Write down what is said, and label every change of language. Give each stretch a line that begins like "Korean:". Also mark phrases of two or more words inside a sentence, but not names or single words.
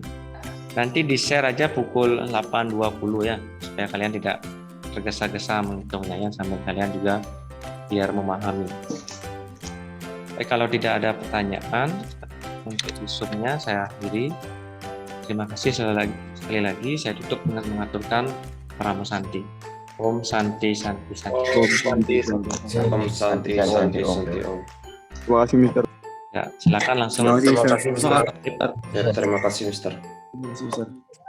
Indonesian: Nanti di share aja pukul 8.20 ya, supaya kalian tidak tergesa-gesa menghitungnya ya, sambil kalian juga biar memahami. Kalau tidak ada pertanyaan untuk Zoom-nya saya akhiri. Terima kasih sekali lagi. Saya tutup dengan mengaturkan Paramo Santi.
Sanskrit: Om Santi Santi Santi. Om Santi. Om Santi, Santi, Santi, Om.
Indonesian: Terima kasih, Mister. Ya, silakan langsung. Terima kasih, Mister. Ya, terima kasih, Mister. Terima kasih, Mister.